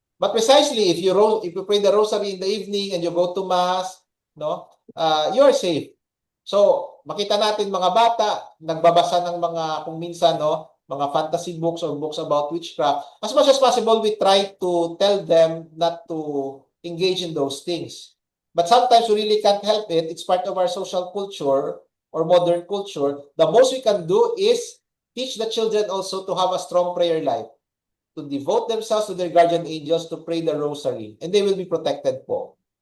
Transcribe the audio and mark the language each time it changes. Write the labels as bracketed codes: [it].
[en] But precisely if you pray the rosary in the evening and you go to mass, no? You are safe. [tl] So, makita natin mga bata nagbabasa ng mga kung minsan, no, mga [en] fantasy books or books about witchcraft. As much as possible we try to tell them not to engage in those things. But sometimes we really can't help it. It's part of our social culture or modern culture. The most we can do is teach the children also to have a strong prayer life, to devote themselves to their guardian angels, to pray the rosary, and they will be protected po.